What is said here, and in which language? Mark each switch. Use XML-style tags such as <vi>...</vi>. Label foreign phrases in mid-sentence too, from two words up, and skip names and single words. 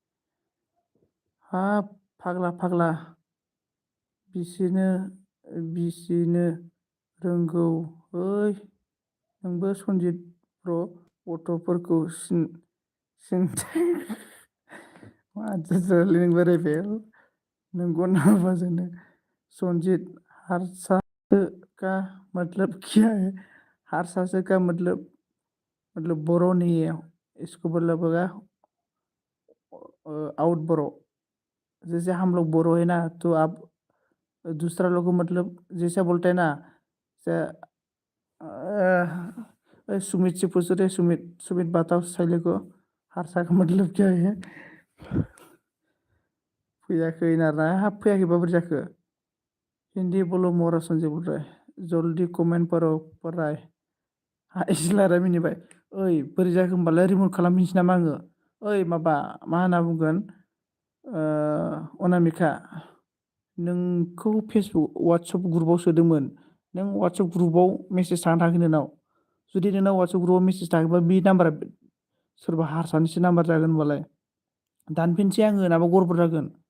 <brx>हाब फाग्ला बिसिनो रोंगौ ओइ नोंबो सनजित ब्र गथ'फोरखौ सिनथाय मा जाजारलै नों बोरायबाय नंगौ नामा जोंनो संजीत</brx> <hi>हारसा का मतलब क्या है हारसा से का मतलब बोरो नहीं है इसको मतलब होगा आउट बोरो जैसे हम लोग बोरो है ना तो आप दूसरा लोग को मतलब जैसा बोलते हैं ना सुमित से पूछ रहे सुमित बताओ सैले को हारसा का मतलब क्या है</hi> <brx>फैयाखै नारा हाब फैयाखैबा बोरै जाखो</brx> <hi>हिंदी बोलो मोरा संजय बोल रहा है जल्दी कमेन्ट</hi> <brx>पराय हा इसिलारा मिनिबाय ओइ बोरै जाखो होमबालाय रिमुभ खालामफिनसै नामा आङो ओइ माबा मा होनना बुंगोन अनामिका नोंखौ फेसबुक वाट्सएप ग्रुपआव सोदोंमोन नों वाट्सएप ग्रुपआव मेसेज थांनो थाङाखै नोंनाव जुदि नोंनाव वाट्सएप ग्रुपआव मेसेज थाङोबा बे नाम्बारा सोरबा हारसानिसो नाम्बार जागोन होनबालाय दानफिनसै आङो नङाबा गरबर जागोन</brx>